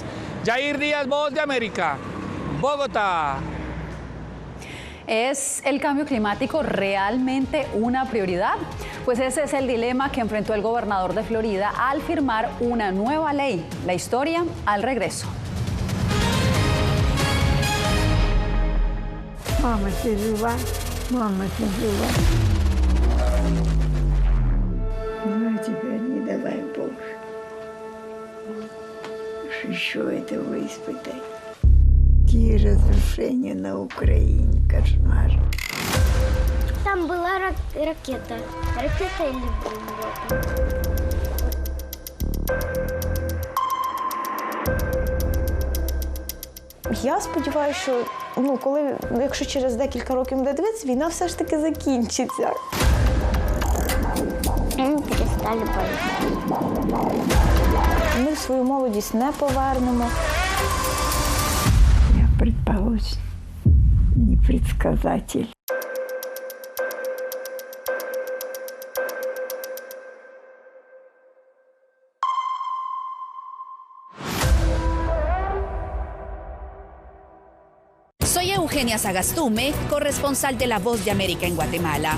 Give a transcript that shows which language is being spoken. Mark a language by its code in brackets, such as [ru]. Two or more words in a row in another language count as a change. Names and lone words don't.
[es] Yair Díaz, Voz de América, Bogotá. ¿Es el cambio climático realmente una prioridad? Pues ese es el dilema que enfrentó el gobernador de Florida al firmar una nueva ley. La historia al regreso. [ru] Мама, ты жива. Ну, теперь не давай Боже. Еще этого испытать. Какие разрушения на Украине, кошмар. Там была ракета. Ракета или бомба? [uk] Я сподіваюся, що якщо через декілька років буде дивитися, війна все ж таки закінчиться. Перестали боятися. Ми свою молодість не повернемо. [ru] Я предположим, не предсказатель. [es] Soy Eugenia Sagastume, corresponsal de La Voz de América en Guatemala.